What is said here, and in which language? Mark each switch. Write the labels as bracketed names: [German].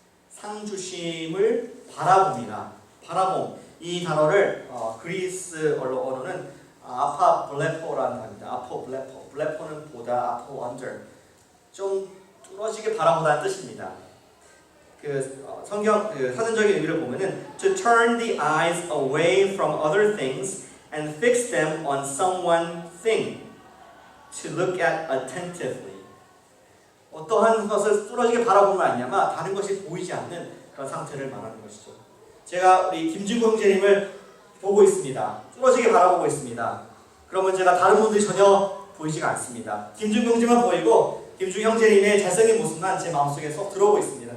[Korean] 상주심을 바라봄이라. 바라봄. 이 단어를 그리스 언어는 아파블레포라는 단어입니다. 아포블레포. 블레포는 보다, 아포 under. 좀 뚫어지게 바라보다는 뜻입니다. 성경 사전적인 의미를 보면은 [English] to turn the eyes away from other things and fix them on someone thing. To look at attentively. [Korean] 어떠한 것을 뚫어지게 바라보면 아니냐면 다른 것이 보이지 않는 그런 상태를 말하는 것이죠. 제가 우리 김준구 형제님을 보고 있습니다. 뚫어지게 바라보고 있습니다. 그러면 제가 다른 분들이 전혀 보이지가 않습니다. 김준구 형제만 보이고 김준구 형제님의 잘생긴 모습만 제 마음속에 쏙 들어오고 있습니다.